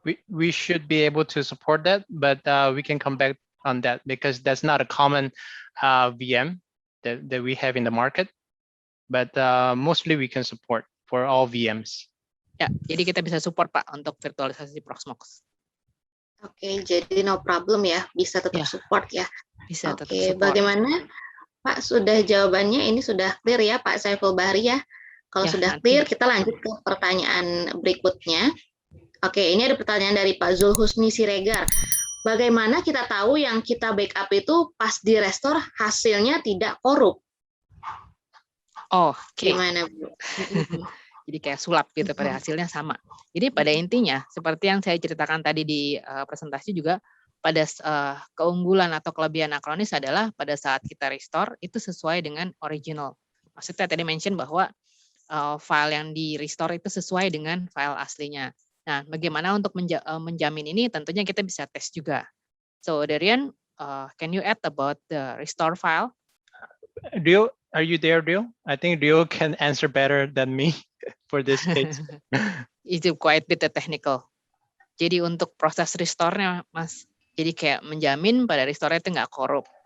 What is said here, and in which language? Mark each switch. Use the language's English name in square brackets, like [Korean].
[English] We should be able to support that, but we can come back on that because that's not a common VM that we have in the market. But mostly we can support for all VMs. [Indonesian] Ya, jadi kita bisa support Pak untuk virtualisasi Proxmox. Oke, jadi [English] no problem [Indonesian] ya, bisa tetap support ya. Bisa tetap Oke, support. Bagaimana Pak, sudah jawabannya ini sudah clear ya Pak Saiful Bahri ya? Kalau sudah clear, kita lanjut ke pertanyaan berikutnya. Oke, ini ada pertanyaan dari Pak Zulhusni Siregar. Bagaimana kita tahu yang kita backup itu pas di restore hasilnya tidak korup? Oke. Gimana, Bu? Jadi kayak sulap gitu, pada hasilnya sama. Jadi pada intinya, seperti yang saya ceritakan tadi di presentasi juga, pada keunggulan atau kelebihan Acronis adalah pada saat kita restore, itu sesuai dengan original. Maksudnya tadi mention bahwa file yang di restore itu sesuai dengan file aslinya. Nah, bagaimana untuk menjamin ini? Tentunya kita bisa tes juga. [English] So, Darian, can you add about the restore file? Rio, are you there, Rio? I think Rio can answer better than me for this case. [Indonesian] Itu [English] quite bit technical. [Indonesian] Jadi untuk proses restore-nya, Mas, jadi kayak menjamin pada restore itu nggak korup.